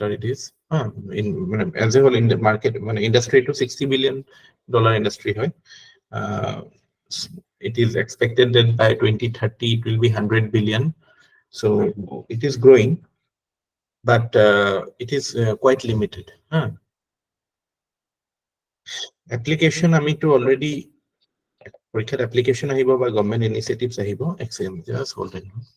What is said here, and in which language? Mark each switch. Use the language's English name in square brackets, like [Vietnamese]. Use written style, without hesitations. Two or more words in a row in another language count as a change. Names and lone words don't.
[English] It is in as a whole in the market, industry to $60 billion industry. It is expected that by 2030 it will be 100 billion. So it is growing, but it is quite limited. [Assamese] Application আমি তো already পৰীক্ষাত application আহিব বা [English] government initiatives [Assamese] আহিব, excellent, [English] just hold on.